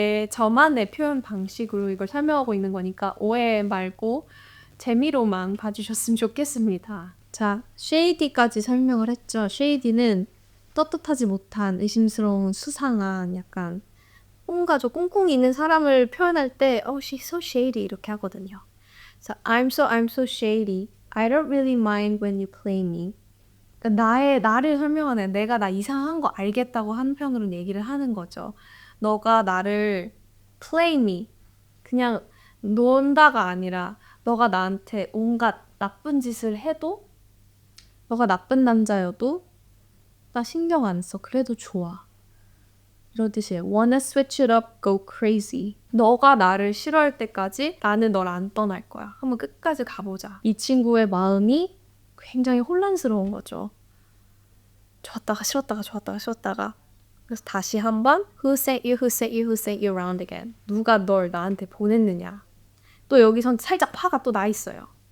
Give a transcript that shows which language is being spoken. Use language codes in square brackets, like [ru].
[ko] 저만의 표현 방식으로 이걸 설명하고 있는 거니까 오해 말고 재미로만 봐주셨으면 좋겠습니다. 자, 쉐이디까지 설명을 했죠. 쉐이디는 떳떳하지 못한 의심스러운 수상한 약간 꽁가죠. 꽁꽁이 있는 사람을 표현할 때 [en] she's so shady [ko] 이렇게 하거든요. [en] 그래서 I'm so shady. I don't really mind when you play me. [ko] 그러니까 나를 설명하는 내가 나 이상한 거 알겠다고 한편으로는 얘기를 하는 거죠. 너가 나를 play me 그냥 논다가 아니라 너가 나한테 온갖 나쁜 짓을 해도 너가 나쁜 남자여도 나 신경 안 써. 그래도 좋아. 이런 뜻이에요. [en] Wanna switch it up, go crazy. [ko] 너가 나를 싫어할 때까지 나는 널 안 떠날 거야. 한번 끝까지 가보자. 이 친구의 마음이 굉장히 혼란스러운 거죠. 좋았다가 싫었다가 좋았다가 싫었다가 그래서 다시 한번 [en] Who sent you, who sent you, who sent you round again. [ko] 누가 널 나한테 보냈느냐. 또 여기선 살짝 파가 또 나 있어요.